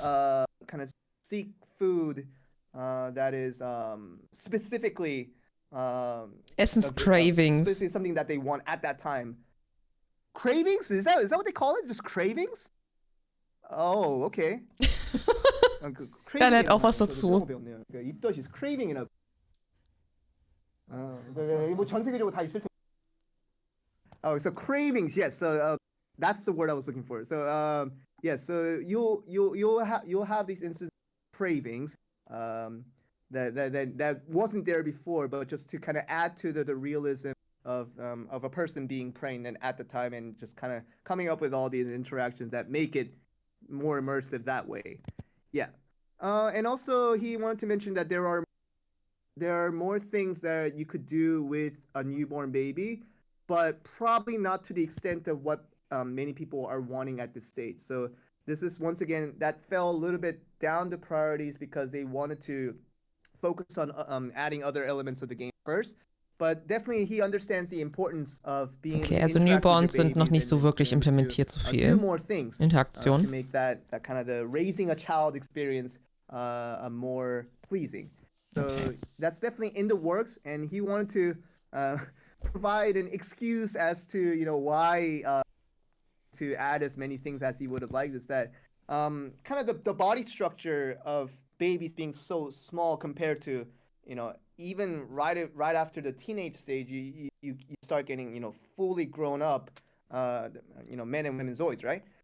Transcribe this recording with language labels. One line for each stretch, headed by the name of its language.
English: Kind of seek food that is specifically Cravings. Specifically something that they want at that time. Cravings? Is that what they call it? Just cravings? Oh, okay.
German: Er lernt auch was dazu.
Korean: 입덧이
English: is craving
Korean: 이라고. 뭐 전 세계적으로 다 있을 텐데.
English: Oh, so cravings, yes. So that's the word I was looking for. So yes, so you'll have these instances of cravings that wasn't there before, but just to kind of add to the realism of a person being pregnant at the time and just kind of coming up with all these interactions that make it more immersive that way. Yeah. And also he wanted to mention that there are more things that you could do with a newborn baby, but probably not to the extent of what many people are wanting at this stage. So this is, once again, that fell a little bit down the priorities because they wanted to focus on adding other elements of the game first. But definitely he understands the importance of being
German: also Newborns sind noch nicht so wirklich implementiert, so viel Interaktion.
English: To make that kind of the raising a child experience more pleasing. So that's definitely in the works, and he wanted to provide an excuse as to why to add as many things as he would have liked. Is that kind of the body structure of babies being so small compared to even right after the teenage stage, you start getting fully grown up men and women ZOIs, right?